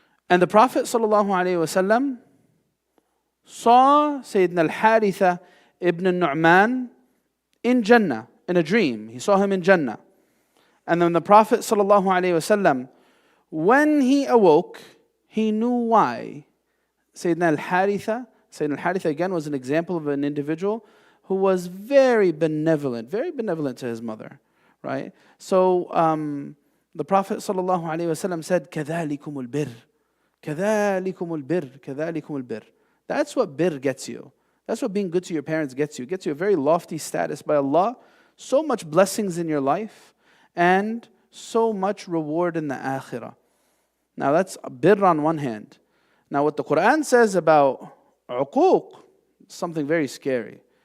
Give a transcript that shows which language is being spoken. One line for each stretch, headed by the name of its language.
English: And the Prophet ﷺ saw Sayyidina Al-Haritha ibn Nu'man in Jannah, in a dream. He saw him in Jannah. And then the Prophet ﷺ, when he awoke, he knew why. Sayyidina Al-Haritha again was an example of an individual who was very benevolent to his mother, right? So the Prophet ﷺ said,
Arabic: كَذَلِكُمُ الْبِرِّ كَذَلِكُمُ الْبِرِّ كَذَلِكُمُ الْبِرِّ.
English: That's what birr gets you. That's what being good to your parents gets you. It gets you a very lofty status by Allah, so much blessings in your life, and so much reward in the akhirah. Now that's birr on one hand. Now what the Quran says about uquq, something very scary.